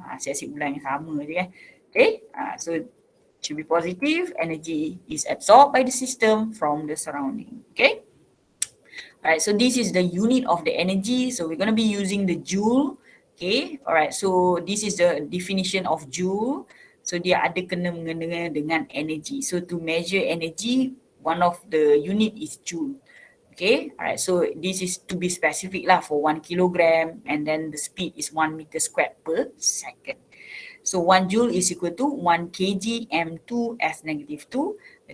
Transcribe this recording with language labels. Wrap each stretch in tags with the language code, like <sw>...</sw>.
<ms>Saya asyik ulang yang sama je kan.</ms> <en>Okay, so should be positive, energy is absorbed by the system from the surrounding. Okay. Alright, so this is the unit of the energy. So we're going to be using the joule. Okay, alright, so this is the definition of joule.</en> <ms>So dia ada kena-mengena dengan energy.</ms> <en>So to measure energy, one of the unit is joule. Okay, alright, so this is to be specific lah for 1 kilogram and then the speed is 1 meter squared per second. So 1 joule is equal to 1 kg M2 as negative 2.</en>